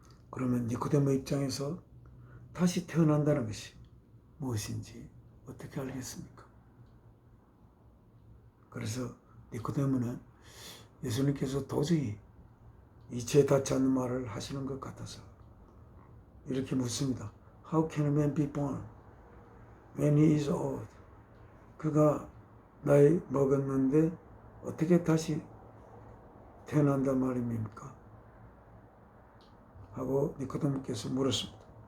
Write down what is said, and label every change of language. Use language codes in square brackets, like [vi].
[ko] 그러면 니코데모 입장에서 다시 태어난다는 것이 무엇인지 어떻게 알겠습니까? 그래서 니코데모는 예수님께서 도저히 이치에 닿지 않는 말을 하시는 것 같아서 이렇게 묻습니다. [en] How can a man be born when he is old? [ko] 그가 나이 먹었는데 어떻게 다시 태어난단 말입니까? 하고 니코데모께서 물었습니다.